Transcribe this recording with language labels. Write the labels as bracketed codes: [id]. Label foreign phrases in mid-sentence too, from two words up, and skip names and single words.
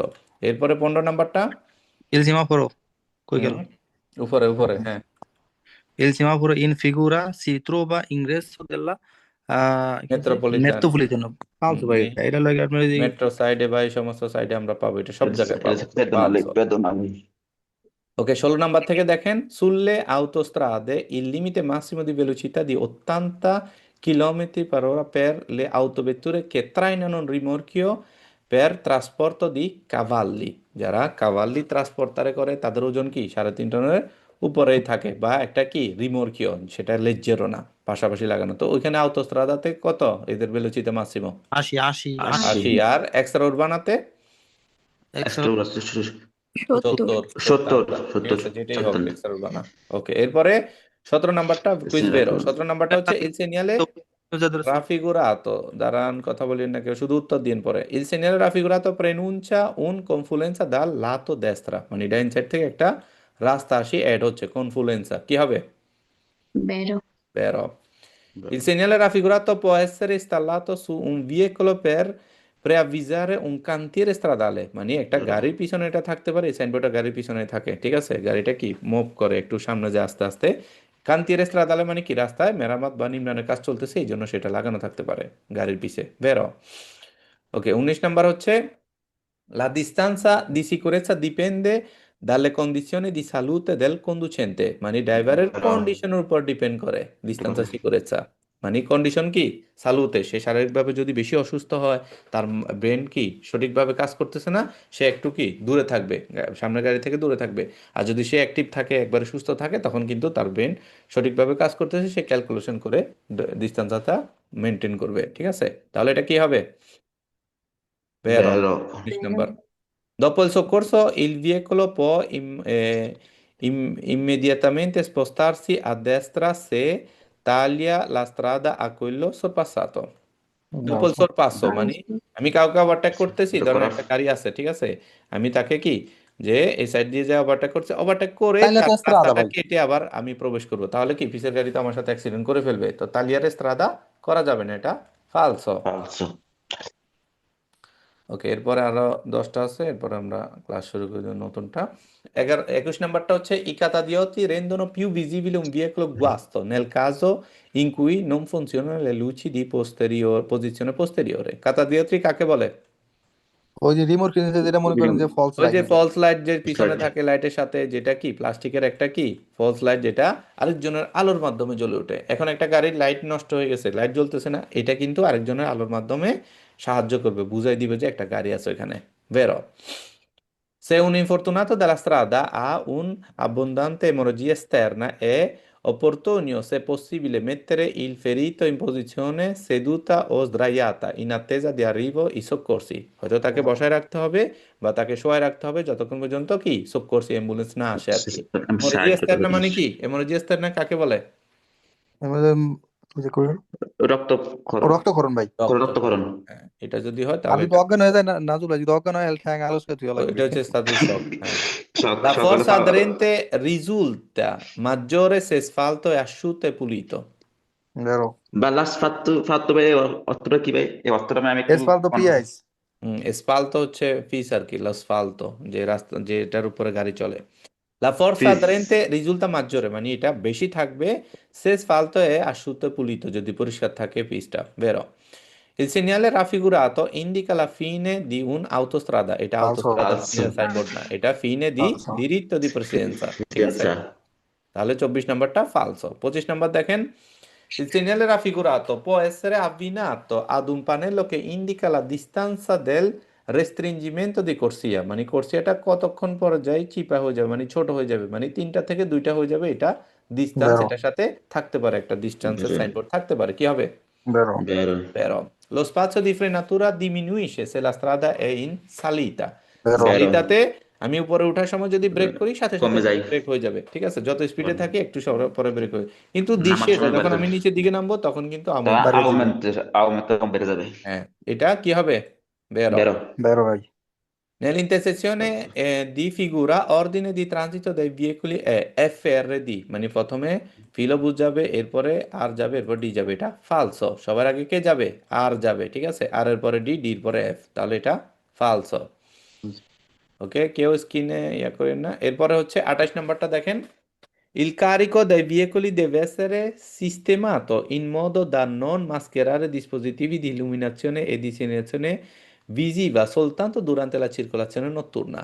[bn] এরপরে 15 নাম্বারটা। [it] Il semaforo. [bn] Koi হুম, gelo? উপরে উপরে হ্যাঁ। [it] Il semaforo in figura si trova ingresso della che si? [bn] মেট্রোপলিটন, [it] Metropolitano. Falso [bn] ভাই, এটা লাগে আপনার এই মেট্রো সাইডে বা এই সমস্ত সাইডে আমরা পাবো, এটা সব জায়গায় পাবো, পেদোনালি ফালসো। পেদোনালি Ok, 16 নাম্বার থেকে দেখেন, [it] sulle autostrade il limite massimo di velocità di 80 km per ora per le autovetture che trainano un rimorchio per trasporto di cavalli, [bn] যারা কাভাল্লি ট্রান্সপোর্টারে করে তাদের ওজন কি 3.5 টনের উপরেই থাকে, বা একটা কি রিমোর্কিও, সেটা লেজ্জেরও না, পাশাপাশি লাগানো, তো ওইখানে আউটোস্ট্রাদাতে কত এদের [it] velocità massimo? [bn] 80 80 80। আর এক্সট্রা উরবানাতে extra 70 70। 70 ঠিক 70 আছে, যেটাই হোক 70 এক্সের না। ওকে, এরপরে 17 নাম্বারটা কুইজ বেরো, 17 নাম্বারটা হচ্ছে [it] il segnale raffigurato, [bn] দাঁড়ান কথা বলিয়েন না কেউ, শুধু উত্তর দিন পরে। [it] il segnale raffigurato preannuncia una confluenza dal lato destra, [bn] মানে ডাইন সাইড থেকে একটা রাস্তা আসি অ্যাড হচ্ছে, কনফ্লুয়েন্সা কি হবে? [it] vero, Vero. Il segnale raffigurato può essere installato su un veicolo per preavvisare un cantiere stradale, [bn] মানে একটা গাড়ির পিছনে এটা থাকতে পারে, এই সাইনবোর্ডটা গাড়ির পিছনে থাকে, ঠিক আছে, গাড়িটা কি মুভ করে একটু সামনে যায় আস্তে আস্তে। [it] cantiere stradale [bn] মানে কি রাস্তায় মেরামত বা নির্মাণের কাজ চলতেছে এই জন্য সেটা লাগানো থাকতে পারে গাড়ির পিছে। বেরো। ওকে, 19 নাম্বার হচ্ছে [it] La distanza di sicurezza dipende dalle condizioni di salute del conducente, [bn] মানে ড্রাইভারের কন্ডিশনের উপর ডিপেন্ড করে [it] distanza sicurezza, [bn] মানে কন্ডিশন কি সালুতে, সে শারীরিকভাবে যদি বেশি অসুস্থ হয়, তার ব্রেন কি সঠিকভাবে কাজ করতেছে না, সে একটু কি দূরে থাকবে, সামনের গাড়ি থেকে দূরে থাকবে। আর যদি সে অ্যাক্টিভ থাকে একবারে সুস্থ থাকে তখন কিন্তু তার ব্রেন সঠিকভাবে কাজ করতেছে, সে ক্যালকুলেশন করে ডিস্টেন্সটা মেনটেন করবে, ঠিক আছে। তাহলে এটা কি হবে? [it] Vero, vero [bn] 19 নাম্বার। [it] Dopo il soccorso, il veicolo può immediatamente spostarsi a destra se taglia la strada a quello sorpassato. Dopo il Falso। sorpasso মানে falso, [bn] আমি কাউকে ওভারটেক করতেছি, এটা ধরেন করা একটা গাড়ি আছে, ঠিক আছে, আমি তাকে কি যে এই সাইড দিয়ে যে ওভারটেক করছে, ওভারটেক করে তাইলে তার তো স্ত্রাদা রাস্তাটা ভাই। কেটে আবার আমি প্রবেশ করব, তাহলে কি পিছের গাড়ি তো আমার সাথে অ্যাক্সিডেন্ট করে ফেলবে, তো [it] tagliare strada [bn] করা যাবে না, এটা ফালসো। [it] falso, [bn] ওকে, এরপরে আরো 10টা আছে, এরপরে আমরা ক্লাস শুরু করি নতুনটা। 21 নাম্বারটা হচ্ছে [it] i catadioti rendono più visibile un veicolo guasto nel caso in cui non funzionano le luci di posizione posteriore. [bn] Catadioti কাকে বলে? ওই যে রিমোট নিচে যেটা মনে করেন যে ফলস ওই লাইট যে লাগে। ফলস লাইট যে পিছনে slide, থাকে লাইটের সাথে, যেটা কি প্লাস্টিকের একটা কি ফলস লাইট, যেটা আরেকজনের আলোর মাধ্যমে জ্বলে ওঠে। এখন একটা গাড়ির লাইট নষ্ট হয়ে গেছে, লাইট জ্বলতেছে না, এটা কিন্তু আরেকজনের আলোর মাধ্যমে সাহায্য করবে, বুঝাই দিবে যে একটা গাড়ি আছে ওখানে। বেরো। [it] Se un infortunato della strada ha un'abbondante emorragia esterna è opportuno, se possibile, mettere il ferito in posizione seduta o sdraiata in attesa di arrivo i soccorsi। [bn] হয়তো তাকে বসায় রাখতে হবে বা তাকে শোয়ায় রাখতে হবে যতক্ষণ পর্যন্ত কি সক্করসি অ্যাম্বুলেন্স না আসে আর কি। আমি হেমোরেজিয়া সাহায্য করবে এক্সটার্না মানে তোমার কি? [it] emorragia esterna [bn] কাকে বলে? আমাদের ওই যে কই- রক্তক্ষরণ রক্তক্ষরণ ভাই। রক্তক্ষরণ হ্যাঁ, এটা যদি হয় আর তাহলে যদি এটা অজ্ঞান হয়ে যায় না, নাজুল ভাই যদি অজ্ঞান হয় ঠ্যাং আলস করে লাগবে। এটা হচ্ছে স্ট্যাটিক শক। হ্যাঁ, শখ [it] la [bn] সকালে [it] forza aderente risulta maggiore se asfalto è asciutto e pulito. [bn] বেরো। বা লাস্ট ফাত্তু ভাই অর্থটা কি ভাই? এই অর্থটা আমি একটু এসফালতো পিআইস। এসফাল্টো হচ্ছে ফিস আর কি, l'asfalto যে রাস্তা যেটার উপরে গাড়ি চলে। [it] La forza [bn] পিস [it] aderente risulta maggiore [bn] মানে এটা বেশি থাকবে, [it] se asfalto è asciutto e pulito [bn] যদি পরিষ্কার থাকে পিসটা, [it] vero? Il segnale raffigurato indica la fine di un'autostrada, [bn] এটা ফালসো। [it] autostrada [bn] ফালসো, সাইনবোর্ড না, এটা [it] fine di [bn] ফালসো। [it] diritto di precedenza, [bn] ঠিক আছে? আচ্ছা, তাহলে 24 নাম্বারটা ফালসো। 25 নাম্বার দেখেন, [it] il segnale raffigurato può essere abbinato ad un pannello che indica la distanza del restringimento di corsia, [bn] মানে কোর্সিয়াটা কতক্ষণ পরে যায় চিপা হয়ে যাবে, মানে ছোট হয়ে যাবে, মানে 3টা থেকে 2টা হয়ে যাবে, এটা ডিস্টেন্স, বেরো। এটার সাথে থাকতে পারে, একটা ডিস্টেন্সের বেরো সাইনবোর্ড থাকতে পারে, কি হবে? বেরো। বেরো [it] Però lo spazio di frenatura diminuisce se la strada è in salita. [bn] বেরো। বেরো সালিতাতে আমি উপরে ওঠার সময় যদি ব্রেক করি, সাথে সাথে কমে যাই ব্রেক হয়ে যাবে, ঠিক আছে, যত স্পিডে থাকি একটু পরে ব্রেক হবে। কিন্তু নামার দৃশ্যে সময় বেড়ে যখন যাবে, আমি নিচের দিকে নামবো তখন কিন্তু তা আউমেন্ট বাড়িয়ে দিবে। আউমেন্ট বেড়ে যাবে। হ্যাঁ, এটা কি হবে? বেরো। বেরো বেরো ভাই। [it] Nell'intersezione di figura ordine di transito dei veicoli è FRD, [bn] মানে প্রথমে ফিলো বুঝাবে, এরপরে আর যাবে, এরপর ডি যাবে, এটা ফালসো। সবার আগে কে যাবে? আর যাবে, ঠিক আছে, আর এর পরে ডি, ডির পরে এফ, তাহলে এটা ফালসো। ওকে, কেউ স্ক্রিনে ইয়া করেন না। এরপরে হচ্ছে 28 নাম্বারটা দেখেন, [it] il carico dei veicoli deve essere sistemato in modo da non mascherare dispositivi di illuminazione e di segnalazione visiva soltanto durante la circolazione notturna.